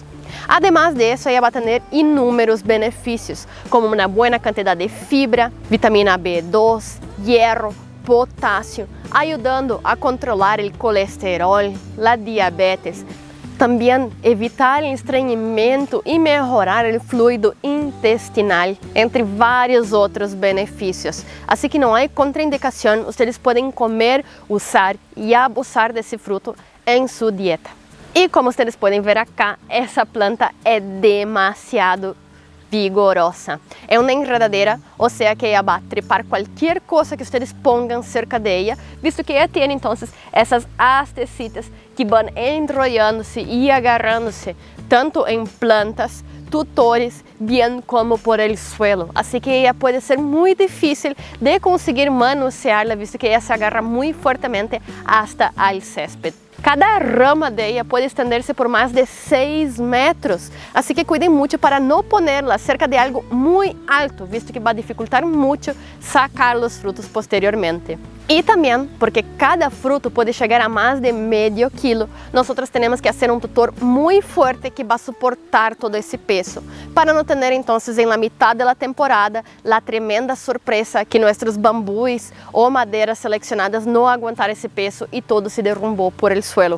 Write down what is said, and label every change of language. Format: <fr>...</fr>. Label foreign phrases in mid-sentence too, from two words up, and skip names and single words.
<es>Además de eso, ella va a tener inúmeros beneficios, como una buena cantidad de fibra, vitamina B2, hierro, potasio, ayudando a controlar el colesterol, la diabetes, también evitar el estreñimiento y mejorar el fluido intestinal, entre varios otros beneficios. Así que no hay contraindicación, ustedes pueden comer, usar y abusar de ese fruto en su dieta. Y como ustedes pueden ver acá, esa planta es demasiado vigorosa.</es> <pt>É uma enredadeira, ou seja que ela vai trepar qualquer coisa que vocês</pt> <es>pongan cerca de ella,</es> <pt>visto que ela tem então essas hastecitas que vão enrolando-se e agarrando-se tanto em plantas, tutores, bem como</pt> <es>por el suelo.</es> <pt>Assim que ela pode ser muito difícil de conseguir manusearla, visto que ela se agarra muito fortemente</pt> <es>hasta al césped. Cada rama de ella puede extenderse por más de 6 metros, así que cuiden mucho para no ponerla cerca de algo muy alto, visto que va a dificultar mucho sacar los frutos posteriormente. Y también porque cada fruto puede llegar a más de medio kilo, nosotros tenemos que hacer un tutor muy fuerte que va a soportar todo ese peso, para no tener entonces en la mitad de la temporada la tremenda sorpresa que nuestros bambús o maderas seleccionadas no aguantaron ese peso y todo se derrumbó por el suelo.</es>